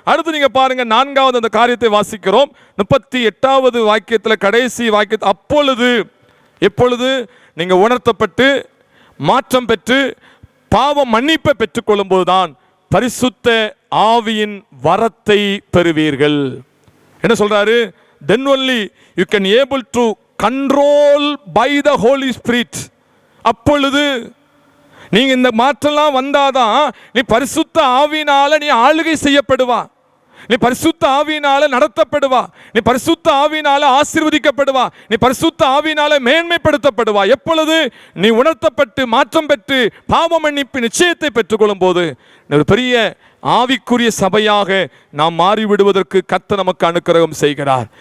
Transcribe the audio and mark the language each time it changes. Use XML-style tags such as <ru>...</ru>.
<ta>அடுத்து நீங்க பாருங்க, 4வது அந்த காரியத்தை வாசிக்கிறோம். 38வது வாக்கியத்தில் கடைசி வாக்கியத்தில், அப்பொழுது, எப்பொழுது நீங்க உணர்த்தப்பட்டு மாற்றம் பெற்று பாவ மன்னிப்பை பெற்றுக்கொள்ளும் போதுதான் பரிசுத்த ஆவியின் வரத்தை பெறுவீர்கள். என்ன சொல்றாரு,</ta> <en>then only you can able to control by the Holy Spirit.</en> <ta>அப்பொழுது நீங்க இந்த மாற்றம்லாம் வந்தாதான் நீ பரிசுத்த ஆவியினால நீ ஆளுகை செய்யப்படுவா, நீ பரிசுத்த ஆவியினால நடத்தப்படுவா, நீ பரிசுத்த ஆவியினால ஆசீர்வதிக்கப்படுவா, நீ பரிசுத்த ஆவியினால மேன்மைப்படுத்தப்படுவா. எப்பொழுது நீ உணர்த்தப்பட்டு மாற்றம் பெற்று பாவ மன்னிப்பு நிச்சயத்தை பெற்றுக்கொள்ளும் போது ஒரு பெரிய ஆவிக்குரிய சபையாக நாம் மாறிவிடுவதற்கு கர்த்தர் நமக்கு அனுக்கிரகம் செய்கிறார்.</ta>